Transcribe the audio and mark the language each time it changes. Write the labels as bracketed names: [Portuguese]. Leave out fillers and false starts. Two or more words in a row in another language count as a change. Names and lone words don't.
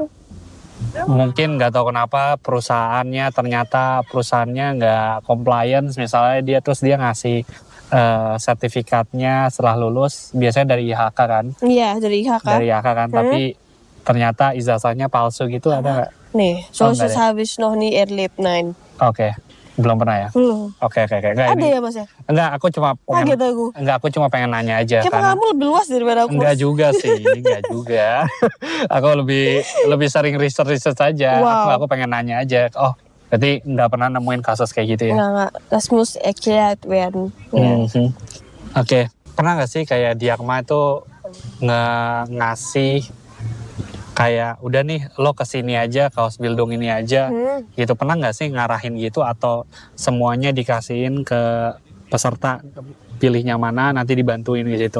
[Indonesian] Mungkin nggak tahu kenapa ternyata perusahaannya nggak compliance, misalnya dia ngasih sertifikatnya setelah lulus biasanya dari IHK kan? Iya, dari IHK. Tapi ternyata ijazahnya palsu gitu, ada nggak? Nih, [German] solches habe ich noch nie erlebt, nein. [Indonesian] Oke. Belum pernah ya? Belum. Oke. Enggak, Ada ya Mas ya? Enggak, aku cuma Kaget aku. aku cuma pengen nanya aja. Kayak pengalaman lebih luas daripada aku. Enggak juga sih, enggak juga. Aku lebih sering research aja. Wow. Aku pengen nanya aja. Oh, berarti nggak pernah nemuin kasus kayak gitu ya? Enggak. [German] Das muss erklärt werden. [Indonesian] Oke. Pernah nggak sih kayak Diakma itu ngasih kayak udah nih lo kesini aja, ke Ausbildung ini aja, gitu. Pernah nggak sih ngarahin gitu atau semuanya dikasihin ke peserta, pilihnya mana nanti dibantuin gitu?